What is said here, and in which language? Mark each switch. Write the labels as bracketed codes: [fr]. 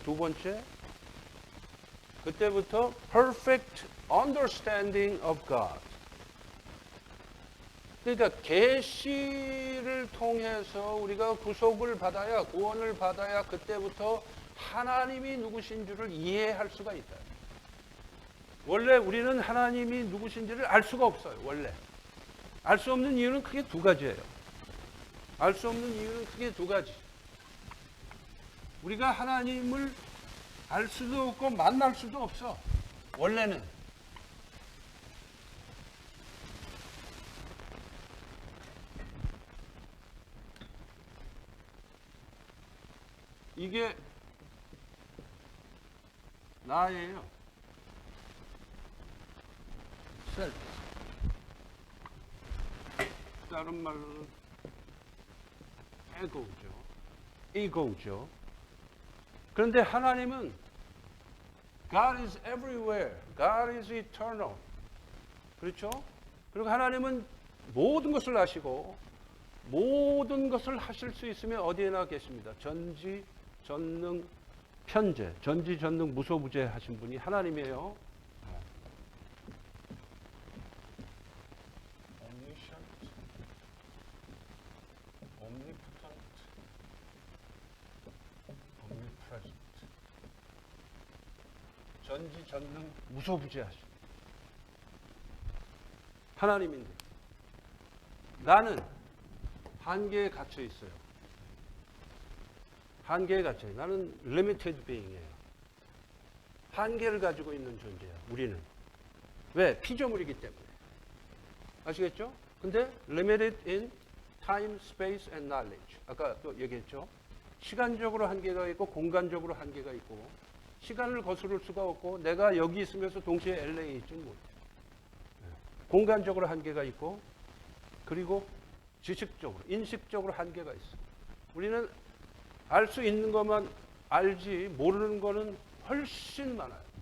[ko] 두 번째, 그때부터 [en] perfect understanding of God. [ko] 그러니까 계시를 통해서 우리가 구속을 받아야, 구원을 받아야 그때부터 하나님이 누구신 줄을 이해할 수가 있다. 원래 우리는 하나님이 누구신지를 알 수가 없어요. 원래 알 수 없는 이유는 크게 두 가지예요. 알 수 없는 이유는 크게 두 가지. 우리가 하나님을 알 수도 없고 만날 수도 없어. 원래는. 이게 나예요. 셀프. 다른 말로는 ego죠. 그런데 하나님은 [en] God is everywhere. God is eternal. [ko] 그렇죠? 그리고 하나님은 모든 것을 아시고 모든 것을 하실 수 있으면 어디에나 계십니다. 전지, 전능, 편재, 전지전능 무소부재 하신 분이 하나님이에요. [en] omniscient, omnipotent, omnipresent. [ko] 전지전능 무소부재 하신 하나님인데 나는 한계에 갇혀 있어요. 한계에 갇혀 있어요. 나는 [en] limited being [ko] 이에요. 한계를 가지고 있는 존재야. 우리는. 왜? 피조물이기 때문에. 아시겠죠? 근데 [en] limited in time, space and knowledge. [ko] 아까 또 얘기했죠? 시간적으로 한계가 있고 공간적으로 한계가 있고 시간을 거스를 수가 없고 내가 여기 있으면서 동시에 LA에 있지는 못해. 공간적으로 한계가 있고 그리고 지식적으로, 인식적으로 한계가 있어. 우리는 알 수 있는 것만 알지 모르는 거는 훨씬 많아요.